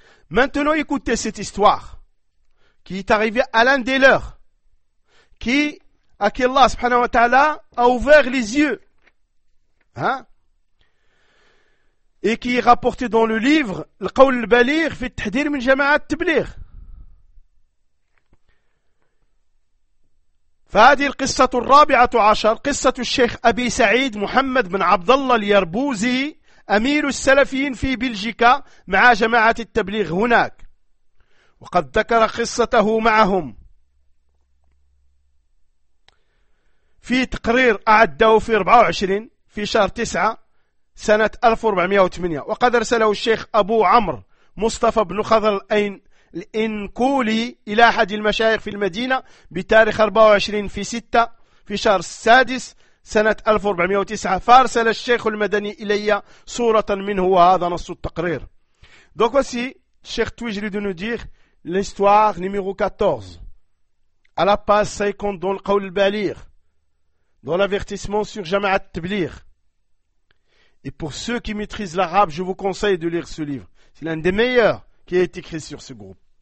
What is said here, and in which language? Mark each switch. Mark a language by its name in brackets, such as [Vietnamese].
[French] Maintenant, écoutez cette histoire qui est arrivée à l'un des leurs, à qui Allah subhanahu wa ta'ala a ouvert les yeux. Hein? Et qui est rapporté dans le livre « Al-Qawl al-Baligh fi al-Tahdhir min Jama'at al-Tabligh ». [Arabic] فهذه القصة الرابعة عشر قصة الشيخ أبي سعيد محمد بن عبد الله اليربوزي أمير السلفيين في بلجيكا مع جماعة التبليغ هناك وقد ذكر قصته معهم في تقرير أعده في 24 في شهر 9 سنة 1408 وقد أرسله الشيخ أبو عمرو مصطفى بن خضر الإنقولي إلى أحد المشايخ في المدينة بتاريخ 24 في 6 في شهر السادس سنة 1409، فارسل الشيخ المدني إلي صورة منه، وهذا نص التقرير. [French] دوك واسي الشيخ تويجري دو نودير لستوار نيميرو 14 à la page 50 dans le Qawl al-Baligh, dans l'avertissement sur Jama'at Tabligh. Et pour ceux qui maîtrisent l'arabe, je vous conseille de lire ce livre. C'est l'un des meilleurs qui a été écrit sur ce groupe.